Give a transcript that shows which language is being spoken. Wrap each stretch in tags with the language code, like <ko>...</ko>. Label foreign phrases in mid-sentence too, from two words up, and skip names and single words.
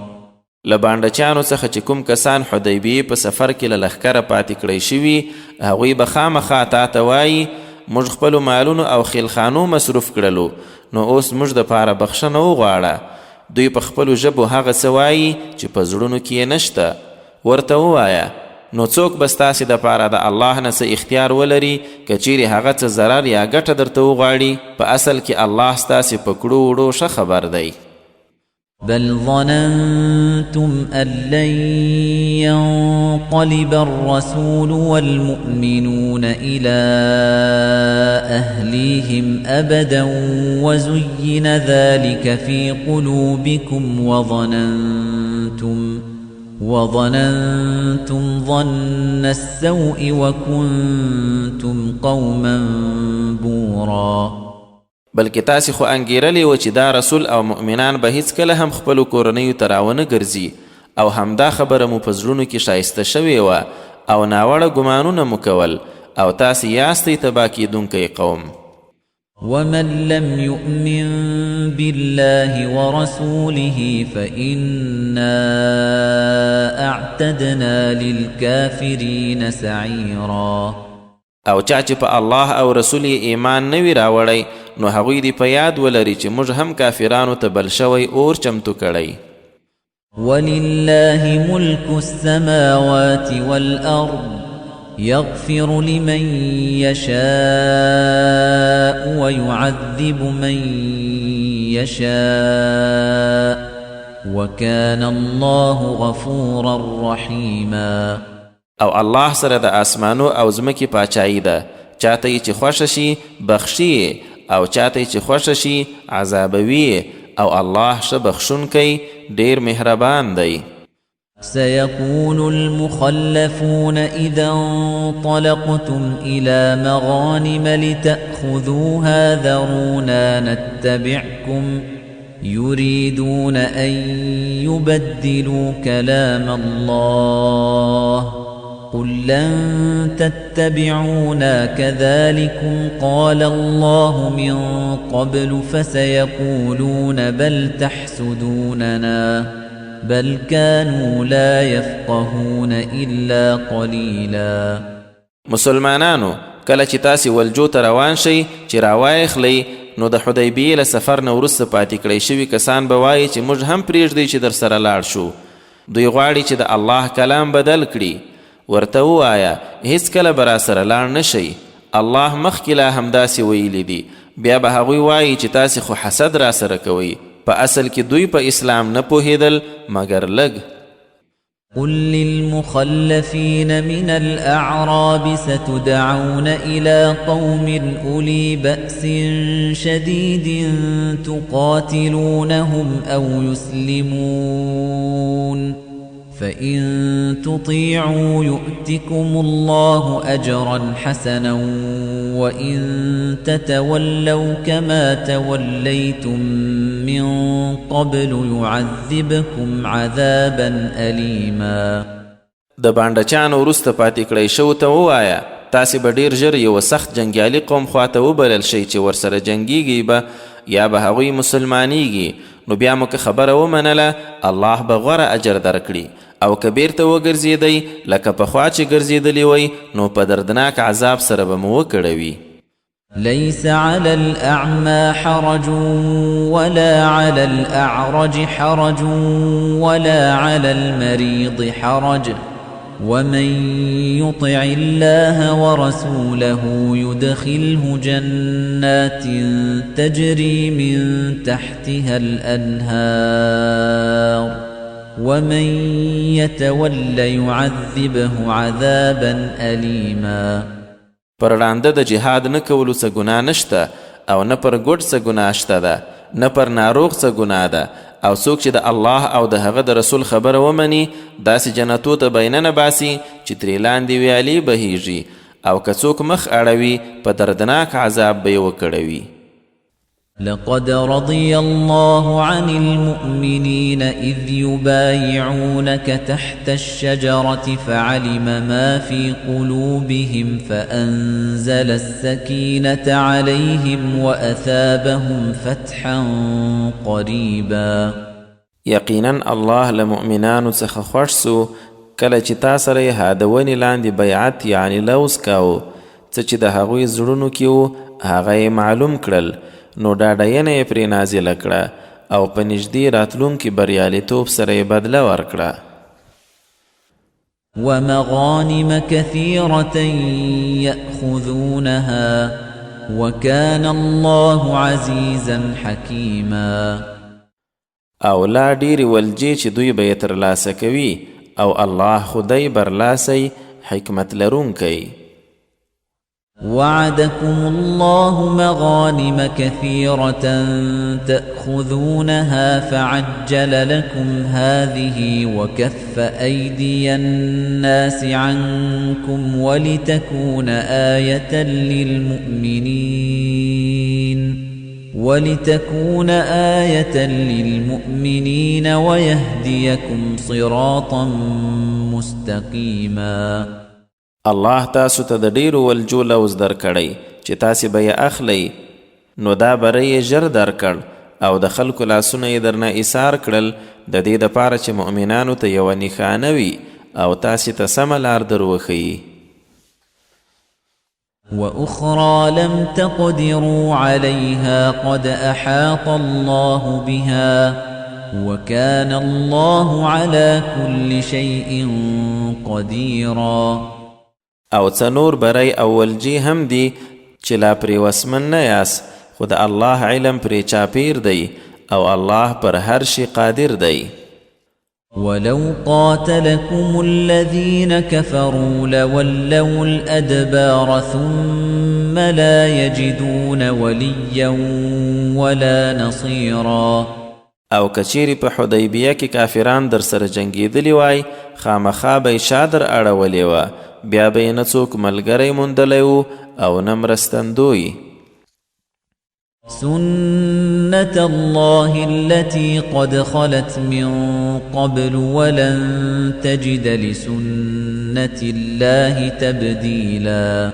<ps>لبانډچانو څخه چې کوم کسان حدیبیې په سفر کې له لښکره پاتې کړی شوي هغوی به خامخا تا ته وایي موږ خپلو مالونو او خیلخانو مصروف کړلو نو اوس موږ دپاره بخښنه وغواړه. دوی په خپلو ژبو هغه څه وایي چې په زړونو کې یې نشته. ورته ووایه نو څوک به ستاسې دپاره د الله نه څه اختیار ولري که چیرې هغه څه ضرر یا ګټه درته وغواړي. په اصل کې الله ستاسې په کړو وړو ښه خبر دی.</ps> <ar>بل ظننتم أن لن ينقلب الرسول والمؤمنون إلى أهليهم أبدا وزين ذلك في قلوبكم وظننتم ظن السوء وكنتم قوما بورا.</ar> <ps>بلکې تاسې خو انګیرلې و چې دا رسول او مؤمنان به هیڅکله هم خپلو کورنیو ته راونه ګرځي او همدا خبره مو په زړونو کې شایسته شوې وه او ناوړه ګمانونه مو کول او تاسې یاستئ تباه کیدونکی قوم.</ps> <ar>ومن لم يؤمن بالله ورسوله فإنا أعتدنا للكافرين سعيرا.</ar> <ps>او چا چې په الله او رسول ایمان نوي راوړی نو هغوی دې په یاد ولري چې موږ هم کافرانو ته بل شوی اور چمتو کړی.</ps> <ar>ولله ملك السماوات والأرض يغفر لمن يشاء ويعذب من يشاء وكان الله غفورا رحيما.</ar> <ps>او الله سره د آسمانو او ځمکې پاچایي ده، چاته یې چې خوښه شي بخښي او چاته یې چې خوښه شي عذابوي او الله ښه بخښونکی ډېر مهربان دی.</ps> <ar>سيقول المخلفون إذا انطلقتم إلى مغانم لتأخذوها ذرونا نتبعكم يريدون أن يبدلوا كلام الله قل لن تتبعونا كذلكم قال الله من قبل فسيقولون بل تحسدوننا بل كانوا لا يفقهون إلا قليلا.</ar> <ps>مسلمانانو کله چې تاسې ولجو ته روان شئ چې راوایخلی نو د حدیبیې له سفر نه وروسته پاتې کړی شوي کسان به وایي چې موږ هم پرېږدئ چې در سره لاړ شو. دوی غواړي چې د الله کلام بدل کړي. ورته ووایه هیڅکله به راسره لاړ نه شئ. الله مخکې لا همداسې ویلي دي. بیا به هغوی وایي چې تاسې خو حسد راسره کوئ. په اصل کې دوی په اسلام نه پوهېدل مګر لږ.</ps> <ar>قل للمخلفين من الأعراب ستدعون إلى قوم أولي بأس شديد تقاتلونهم أو يسلمون فإن تطيعوا يؤتكم الله أجرا حسنا وإن تتولوا كما توليتم من قبل يعذبكم عذابا أليما.</ar> <ps>د بانډچانو وروسته پاتې کړی شو ته ووایه تاسې به ډېر ژر یوه سخت جنګیالي قوم خواته وبلل شئ چې ورسره جنګیږي به یا به هغوی مسلمانیږي. نو بیا مو که خبره ومنله الله به غوره اجر درکړي، او که بیرته وګرځېدئ لکه پخوا چې ګرځېدلي وئ نو په دردناک عذاب سره به مو وکړوي.</ps> <ar>ليس على الأعمى حرج ولا على الأعرج حرج ولا على المريض حرج ومن يطع الله ورسوله يدخله جنات تجري من تحتها الأنهار ومن يتول يعذبه عذابا أليما.</ar> <ps>پر ړانده د جهاد نه کولو څه ګناه نشته، او نه پر ګوډ څه ګناه شته ده، نه پر ناروغ څه ګناه ده. او څوک چې د الله او د هغه د رسول خبره ومني داسې جنتو ته به یې ننباسي چې ترې لاندې ویالې بهیږي، او که څوک مخ اړوي په دردناک عذاب به یې وکړوي.</ps> <ar>لقد رضي الله عن المؤمنين إذ يبايعونك تحت الشجرة فعلم ما في قلوبهم فأنزل السكينة عليهم وأثابهم فتحا قريبا.</ar> <ps>یقینا الله لمؤمنانو څخه خوښ سو کله چې تا سره یې هادونې لاندې بیعت یعنی لوز کاوه، څه چې د هغوی زړونو کې و هغه یې معلوم کړل، نو ډاډینه یې پرې نازله کړه او په نږدې راتلونکي بریالیتوب سره یې بدله ورکړه.</ps> <ar>ومغانم كثيرة يأخذونها وكان الله عزيزا حكيما.</ar> <ps>او لا ډېرې ولجې چې دوی به یې ترلاسه کوي، او الله خدای برلاسی حکمت لرونکی.</ps> <ar>وعدكم الله مغانم كثيرة تأخذونها فعجل لكم هذه وكف أيدي الناس عنكم ولتكون آية للمؤمنين ويهديكم صراطا مستقيما.</ar> <ps>الله تاسو ته د ډیرو ولجو لوز درکړی چې تاسې به یې اخلی، نو دا بری یې ژر درکړ او د خلکو لاسونه یې درنه ایثار کړل د دې دپاره چې مؤمنانو ته یوه نښانه وي او تاسې ته سمه لار در وښیي.</ps> <ar>وأخرى لم تقدروا عليها قد أحاط الله بها وكان الله على كل شيء قديرا.</ar> <ps>او څه نور بری او ولجې هم دي چې لا پرې وسمن نه یاست، خو د الله علم پرې چاپیر دی او الله پر هر شي قادر دی.</ps> <ar>ولو قاتلكم الذين كفروا لولوا الأدبار ثم لا يجدون وليا ولا نصيرا.</ar> <ps>او کچیری په حدیبیه کې کافران در سره جنگیدلی وای خامخا به یې شا در اړولې وه، بیا به یې نه څوک ملګری موندلی و او نه مرستندوی.</ps> <ar>سنة الله التي قد خلت من قبل ولن تجد لسنة الله تبديلا.</ar>